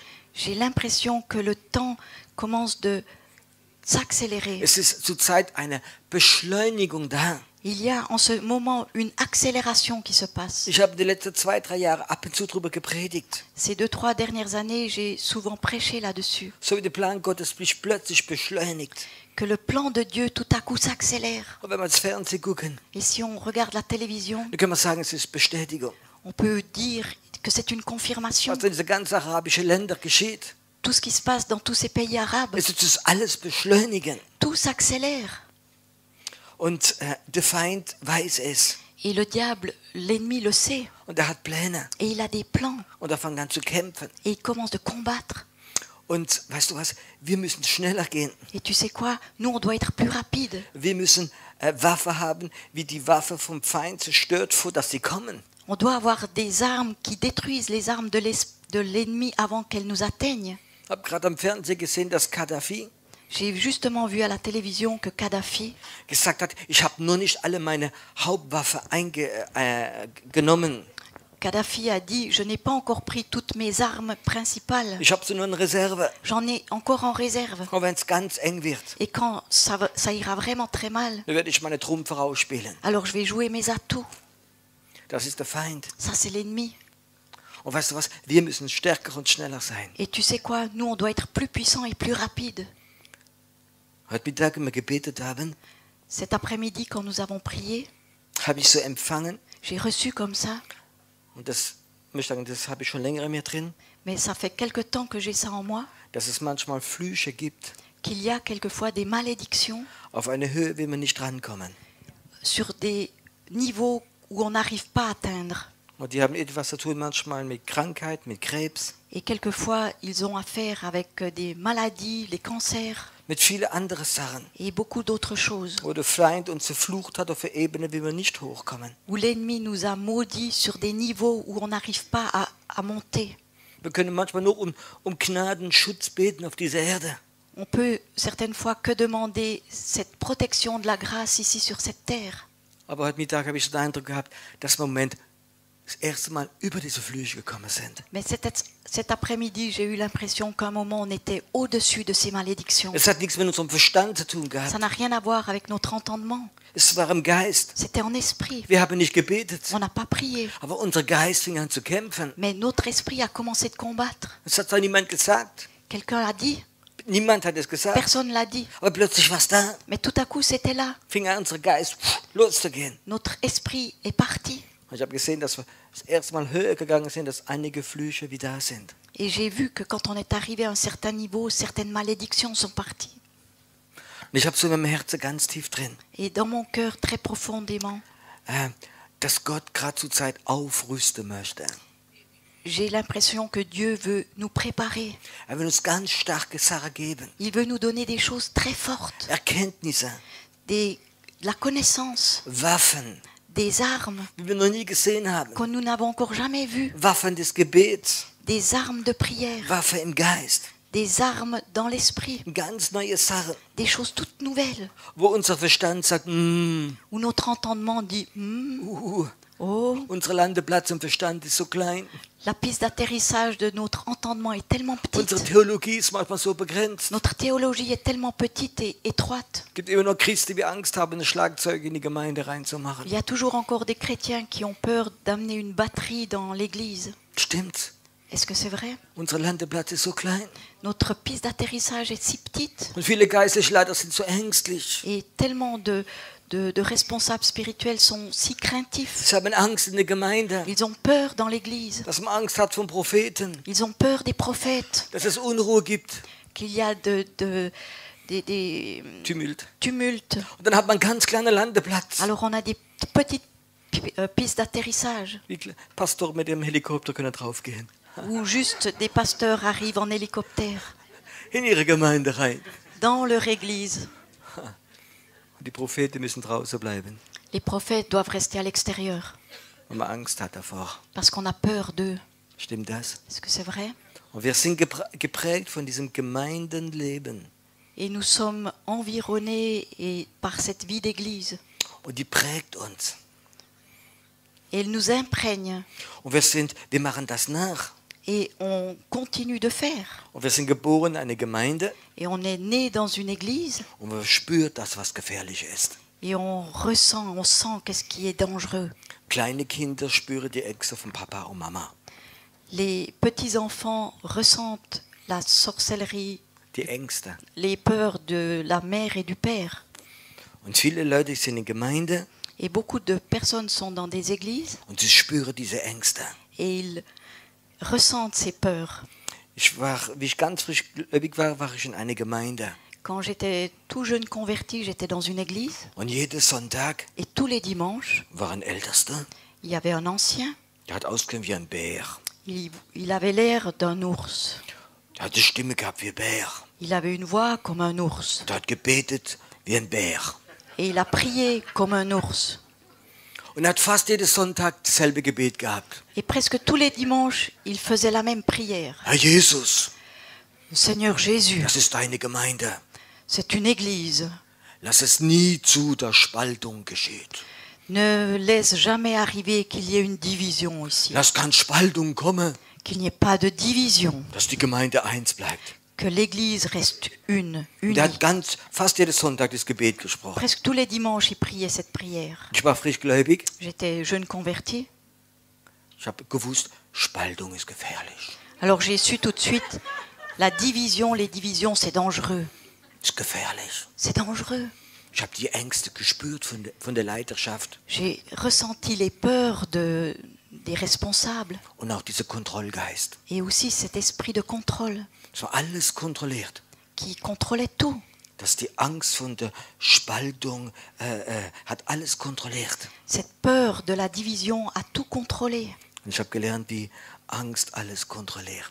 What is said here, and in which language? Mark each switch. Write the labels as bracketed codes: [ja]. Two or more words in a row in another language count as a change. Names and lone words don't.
[fr] J'ai l'impression que le temps commence de s'accélérer. [de] Es ist zurzeit eine Beschleunigung da. [fr] Il y a en ce moment une accélération qui se passe. [de] Ich habe die letzten 2-3 Jahre ab und zu darüber gepredigt. [fr] Ces 2-3 dernières années, j'ai souvent prêché là-dessus. [de] So wie der Plan Gottes sich plötzlich beschleunigt. [fr] Que le plan de Dieu tout à coup s'accélère. [de] Und wenn wir das Fernsehen gucken, [fr] Et si on regarde la télévision, [de] dann können wir sagen, es ist Bestätigung. [fr] on peut dire que c'est une confirmation. [de] Was in diesen ganzen arabischen Ländern geschieht, [fr] Tout ce qui se passe dans tous ces pays arabes, [de] es ist das alles beschleunigen. [fr] tout s'accélère. [de] Und der Feind weiß es. [fr] Et le diable, l'ennemi le sait. [de] Und er hat Pläne. [fr] Et il a des plans. [de] Und er fängt an zu kämpfen. [fr] Et il commence de combattre. [de] Und weißt du was? Wir müssen schneller gehen. [fr] Et tu sais quoi? Nous, on doit être plus rapide. [de] Wir müssen Waffe haben, wie die Waffe vom Feind zerstört, vor dass sie kommen. [fr] On doit avoir des armes qui détruisent les armes de l'ennemi avant qu'elles nous atteignent. [de] Ich habe gerade am Fernsehen gesehen, dass Gaddafi [fr] J'ai justement vu à la télévision que Kadhafi [de] gesagt hat, ich habe nur nicht alle meine Hauptwaffe genommen. [fr] Kadhafi a dit « Je n'ai pas encore pris toutes mes armes principales. [de] Ich habe sie nur in Reserve. [fr] J'en ai encore en réserve. [de] Und wenn es ganz eng wird, [fr] Et quand ça ira vraiment très mal, [de] dann werde ich meine Trumpfe rausspielen. [fr] alors je vais jouer mes atouts. [de] Das ist der Feind. [fr] Ça, c'est l'ennemi. [de] Und weißt du was? Wir müssen stärker und schneller sein. [fr] Et tu sais quoi? Nous, on doit être plus puissants et plus rapides. [de] Heute Mittag, wenn wir gebetet haben, [fr] Cet après-midi, quand nous avons prié, [de] habe ich so empfangen. [fr] j'ai reçu comme ça, [de] Und das, muss ich sagen, das habe ich schon länger in mir drin, [fr] mais ça fait quelque temps que j'ai ça en moi, [de] dass es manchmal Flüche gibt [fr] qu'il y a quelquefois des malédictions [de] auf eine Höhe, wie wir nicht rankommen. [fr] sur des niveaux où on n'arrive pas à atteindre. [de] Und die haben etwas zu tun manchmal mit Krankheit, mit Krebs, [fr] Et quelquefois, ils ont affaire avec des maladies, les cancers [de] mit vielen anderen Sachen, [fr] et beaucoup d'autres choses, [de] wo der Feind uns verflucht hat auf eine Ebene, wie wir nicht hochkommen. [fr] où l'ennemi nous a maudits sur des niveaux où on n'arrive pas à monter. [de] Wir können manchmal nur um Gnaden, Schutz beten auf dieser Erde. [fr] On peut certaines fois que demander cette protection de la grâce ici sur cette terre. [de] Aber heute Mittag habe ich so den Eindruck gehabt, dass wir im Moment das erste Mal über diese Flüche gekommen sind. [fr] Mais cet après-midi, j'ai eu l'impression qu'à un moment, on était au-dessus de ces malédictions. [de] Es hat nichts mit unserem Verstand zu tun gehabt. [fr] Ça n'a rien à voir avec notre entendement. [de] Es war im Geist. [fr] C'était en esprit. [de] Wir haben nicht gebetet, [fr] On n'a pas prié. [de] aber unser Geist fing an zu kämpfen. [fr] Mais notre esprit a commencé de combattre. [de] Das hat zwar niemand gesagt. [fr] Quelqu'un l'a dit. [de] Niemand hat es gesagt. [fr] Personne l'a dit. [de] Aber plötzlich war es da. [fr] Mais tout à coup, c'était là. [de] Fing an, unser Geist loszugehen. [fr] Notre esprit est parti. [de] Und ich habe gesehen, dass wir das erste Mal höher gegangen sind, dass einige Flüche wie da sind. [fr] Et j'ai vu que quand on est arrivé à un certain niveau, certaines malédictions sont parties. [de] Und ich habe so in meinem Herzen ganz tief drin, [fr] Et dans mon cœur, très profondément, [de] dass Gott gerade zur Zeit aufrüsten möchte. [fr] j'ai l'impression que Dieu veut nous préparer. [de] Er will uns ganz starke Sachen geben. [fr] Il veut nous donner des choses très fortes, [de] Erkenntnisse, [fr] de la connaissance, [de] Waffen, [fr] des armes [de] wie wir noch nie gesehen haben. [fr] que nous n'avons encore jamais vues, [de] Waffen des Gebets, [fr] des armes de prière, [de] Waffe im Geist. [fr] des armes dans l'esprit, [de] Ganz neue Sachen, [fr] des choses toutes nouvelles, [de] wo unser Verstand sagt, [fr] où notre entendement dit oh, [de] unser Landeplatz im Verstand ist so klein. [fr] la piste d'atterrissage de notre entendement est tellement [de] Unsere [fr] petite, [de] Theologie ist manchmal so begrenzt. [fr] notre théologie est tellement petite et étroite. [de] Es gibt immer noch Christen, die Angst haben, ein Schlagzeug in die Gemeinde reinzumachen. [fr] Il y a toujours encore des chrétiens qui ont peur d'amener une batterie dans l'église. [de] Stimmt's? [fr] Est-ce que c'est vrai? [de] Unser Landeplatz ist so klein. [fr] Notre piste d'atterrissage est si petite [de] Und viele geistliche Leiter sind so ängstlich. [fr] et tellement de responsables spirituels sont si craintifs. [de] Sie haben Angst in der Gemeinde, [fr] Ils ont peur dans l'église. [de] dass man Angst hat vom Propheten, [fr] Ils ont peur des prophètes, [de] dass es Unruhe gibt, [fr] qu'il y a des [de] Tumult. [fr] tumultes. [de] Und dann hat man einen ganz kleinen Landeplatz. [fr] Alors on a des petites pistes d'atterrissage [de] Wie Pastor mit dem Helikopter können draufgehen. [fr] où juste des pasteurs arrivent en hélicoptère [de] In ihre Gemeinde rein. [fr] dans leur église. [de] Und die Propheten müssen draußen bleiben, [fr] Les prophètes doivent rester à l'extérieur [de] weil man Angst hat davor. [fr] parce qu'on a peur d'eux. [de] Stimmt das? [fr] Est-ce que c'est vrai? [de] Und wir sind geprägt von diesem Gemeindenleben. [fr] Et nous sommes environnés par cette vie d'église. [de] Und die prägt uns. [fr] Et elle nous imprègne. [de] Und wir machen das nach. [fr] Et on continue de faire. [de] Und wir sind geboren in eine Gemeinde [fr] Et on est né dans une église [de] und man spürt das, was gefährlich ist. [fr] et on ressent, on sent qu'est-ce qui est dangereux. [de] Kleine Kinder spüren die Ängste von Papa und Mama. [fr] Les petits-enfants ressentent la sorcellerie, [de] Die Ängste. [fr] les peurs de la mère et du père. [de] Und viele Leute sind in Gemeinde [fr] Et beaucoup de personnes sont dans des églises [de] und sie spüren diese Ängste. [fr] et ils ressentent ces peurs. [de] Wie ich ganz frisch gläubig war, war ich in einer Gemeinde. [fr] Quand j'étais tout jeune converti, j'étais dans une église [de] Und jeden Sonntag [fr] et tous les dimanches, [de] war ein Ältester, [fr] il y avait un ancien. [de] der hat ausgesehen wie ein Bär. [fr] Il avait l'air d'un ours. [de] Der hat die Stimme gehabt wie ein Bär. [fr] Il avait une voix comme un ours. [de] Der hat gebetet wie ein Bär. [fr] Et il a prié comme un ours. [de] Und er hat fast jeden Sonntag dasselbe Gebet gehabt. [fr] Et presque tous les dimanches, il faisait la même prière. [de] Herr Jesus, [fr] Seigneur Jésus, [de] das ist deine Gemeinde. [fr] c'est une église. [de] Lass es nie zu, dass Spaltung geschieht. [fr] Ne laisse jamais arriver qu'il y ait une division ici. [de] Lass keine Spaltung kommen, [fr] Qu'il n'y ait pas de division. [de] dass die Gemeinde eins bleibt. [fr] Que l'église reste une, [de] Und er [fr] unie. [de] hat fast jeden Sonntag das Gebet gesprochen. [fr] Presque tous les dimanches, il priait cette prière. [de] Ich war frischgläubig. [fr] J'étais jeune converti. [de] Ich habe gewusst, Spaltung ist gefährlich. [fr] Alors j'ai su tout de suite, la division, les divisions, c'est dangereux. [de] Ist gefährlich. [fr] C'est dangereux. [de] Ich habe die Ängste gespürt von der Leiterschaft [fr] J'ai ressenti les peurs des responsables [de] und auch dieser Kontrollgeist. [fr] et aussi cet esprit de contrôle [de] Es war alles kontrolliert. [fr] qui contrôlait tout. [de] Dass die Angst von der Spaltung hat alles kontrolliert. [fr] Cette peur de la division a tout contrôlé. [de] Und ich habe gelernt, wie Angst alles kontrolliert.